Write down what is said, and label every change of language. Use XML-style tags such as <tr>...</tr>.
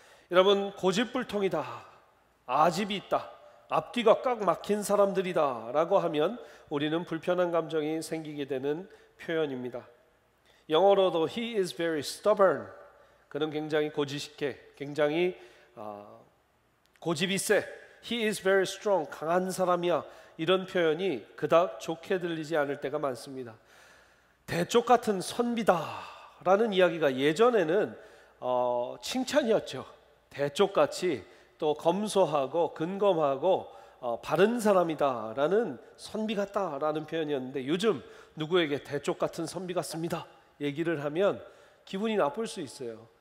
<ko>여러분, 고집불통이다, 아집이 있다, 앞뒤가 꽉 막힌 사람들이다 라고 하면 우리는 불편한 감정이 생기게 되는 표현입니다. 영어로도</ko> <en>He is very stubborn,</en> <ko>그는 굉장히 고지식해, 굉장히 고집이 세.</ko> <en>He is very strong,</en> <ko>강한 사람이야. 이런 표현이 그닥 좋게 들리지 않을 때가 많습니다. 대쪽 같은 선비다라는 이야기가 예전에는 칭찬이었죠. 대쪽같이 또 검소하고 근검하고 바른 사람이다라는 선비 같다라는 표현이었는데, 요즘 누구에게 대쪽 같은 선비 같습니다 얘기를 하면 기분이 나쁠 수 있어요.</ko>